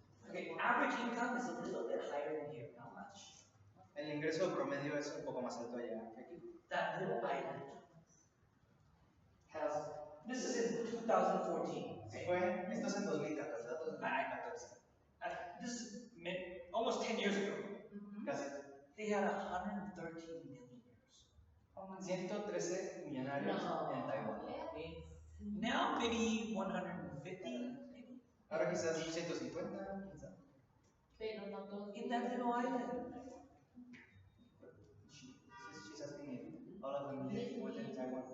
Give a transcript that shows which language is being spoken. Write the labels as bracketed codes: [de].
[en] Okay, average income is a little bit higher than here. Not much. [es] El ingreso promedio es un poco más alto allá que aquí. [en] That little island has. This is in 2014. [es] Esto es en 2014, datos de 2014. [en] This is almost 10 years ago. [es] Casi. [en] They had 113 millionaires. [es] 113 millonarios en Taiwán. [en] Now maybe 150. [es] Ahora quizás 150, quién sabe. [en] In that little island. She's asking if all of them live within Taiwan.